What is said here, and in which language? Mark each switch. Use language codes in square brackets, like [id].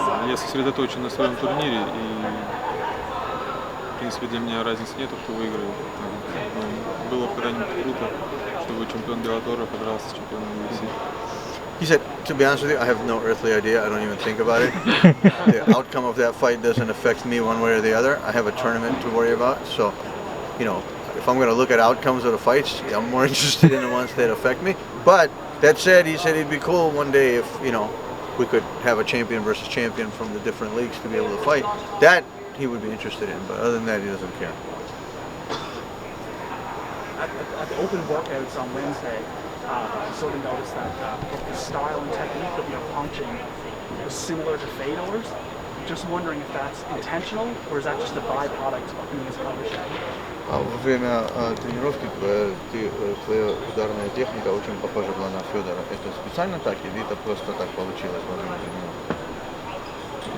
[ru] Я сосредоточен на своем турнире, и в принципе для меня разницы нету, кто выиграет. Но было когда-нибудь круто, чтобы чемпион Беллатора подрался с чемпионом UFC. [en] He said, to be honest with you, I have no earthly idea. I don't even think about it. The outcome of that fight doesn't affect me one way or the other. I have a tournament to worry about. So, you know, if I'm going to look at outcomes of the fights, I'm more interested in the ones that affect me. But that said, he said it'd be cool one day if, you know, we could have a champion versus champion from the different leagues to be able to fight. That he would be interested in, but other than that, he doesn't care. At the open workouts on Wednesday, I sort of noticed that the style and technique of your punching was similar to Fedor's. Just wondering if that's intentional, or is that just a byproduct of being as published? [ru] Во время тренировки твоя ударная техника очень похожа была на Федора. Это специально так или это просто так получилось во время тренировки?